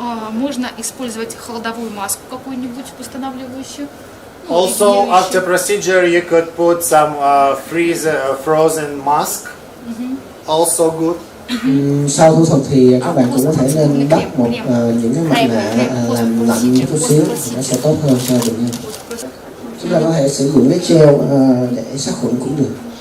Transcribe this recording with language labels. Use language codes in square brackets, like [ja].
[ru] Можно использовать холодовую маску какую-нибудь восстанавливающую. [en] Also, after procedure, you could put some frozen mask. Also good. [vi] Sau thủ thuật thì các bạn cũng có thể nên đắp một những cái mặt nạ làm lạnh một chút xíu thì nó sẽ tốt hơn cho bệnh nhân. Chúng ta có thể sử dụng cái gel để sát khuẩn cũng được.